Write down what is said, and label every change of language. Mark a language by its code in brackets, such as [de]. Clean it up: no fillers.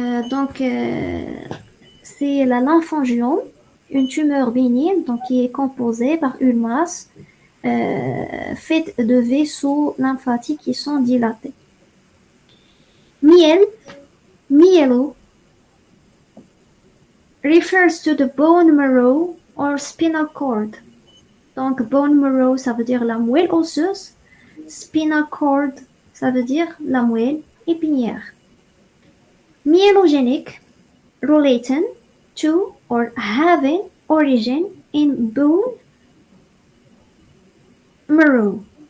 [fr] Donc, c'est la lymphangiome, une tumeur bénigne donc, qui est composée par une masse faite de vaisseaux lymphatiques qui sont dilatés. [en] Myelo, refers to the bone marrow or spinal cord. [fr] Donc, bone marrow, ça veut dire la moelle osseuse. Spinal cord, ça veut dire la moelle épinière. [en] Myelogenic, relating to or having origin in bone marrow.